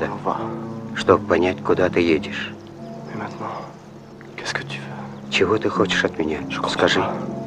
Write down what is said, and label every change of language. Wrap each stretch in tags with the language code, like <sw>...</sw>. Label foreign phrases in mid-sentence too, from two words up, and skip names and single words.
<fr>Au revoir.</fr> <ru>чтобы понять, куда ты едешь.</ru> <fr>Mais maintenant, qu'est-ce que tu veux?</fr> <ru>Чего ты хочешь от меня?</ru> <fr>Je comprends</fr> <ru>Скажи.</ru> <fr>pas.</fr>